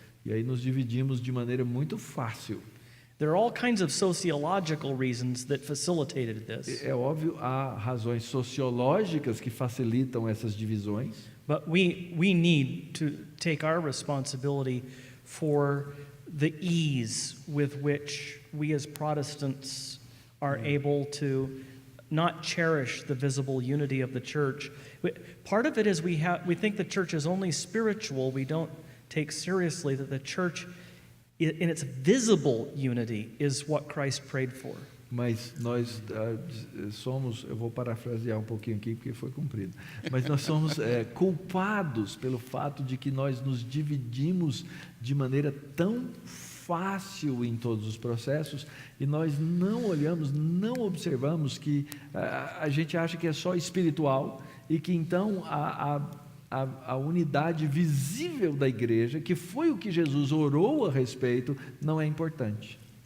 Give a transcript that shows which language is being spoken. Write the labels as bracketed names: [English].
[Portuguese] E aí nos dividimos de maneira muito fácil. [English] There are all kinds of sociological reasons that facilitated this. [Portuguese] É óbvio, há razões sociológicas que facilitam essas divisões. [English] But we need to take our responsibility for the ease with which we as Protestants are able to not cherish the visible unity of the church. Part of it is we think the church is only spiritual. We don't take seriously that the church in its visible unity is what Christ prayed for. [Portuguese] Mas nós somos, eu vou parafrasear um pouquinho aqui porque foi cumprido, mas nós somos culpados pelo fato de que nós nos dividimos de maneira tão fácil em todos os processos e nós não olhamos, não observamos que a gente acha que é só espiritual e que então a unidade visível da igreja, que foi o que Jesus orou a respeito, não é importante.